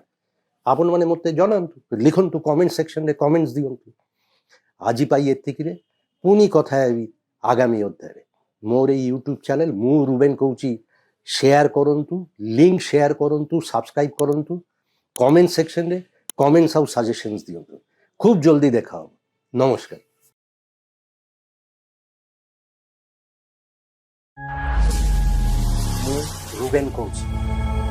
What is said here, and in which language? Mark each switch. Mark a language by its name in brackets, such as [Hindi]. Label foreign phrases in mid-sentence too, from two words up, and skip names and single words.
[Odia] ଆପଣମାନେ ମୋତେ ଜଣାନ୍ତୁ, ଲିଖନ୍ତୁ କମେଣ୍ଟ ସେକ୍ସନରେ କମେଣ୍ଟସ୍ ଦିଅନ୍ତୁ। ଆଜି ପାଇଁ ଏତିକିରେ, ପୁଣି କଥା ହେବି ଆଗାମୀ ଅଧ୍ୟାୟରେ। ମୋର ଏଇ ୟୁଟ୍ୟୁବ୍ ଚ୍ୟାନେଲ୍ ମୁଁ ରୁବେନ କହୁଛି, ସେୟାର କରନ୍ତୁ, ଲିଙ୍କ ସେୟାର କରନ୍ତୁ, ସବସ୍କ୍ରାଇବ୍ କରନ୍ତୁ, କମେଣ୍ଟ ସେକ୍ସନରେ କମେଣ୍ଟସ୍ ଆଉ ସଜେସନ୍ସ ଦିଅନ୍ତୁ। [Bangla] খুব জলদি দেখা হবে। নমস্কার। [Odia] ମୁଁ ରୁବେନ କହୁଛି।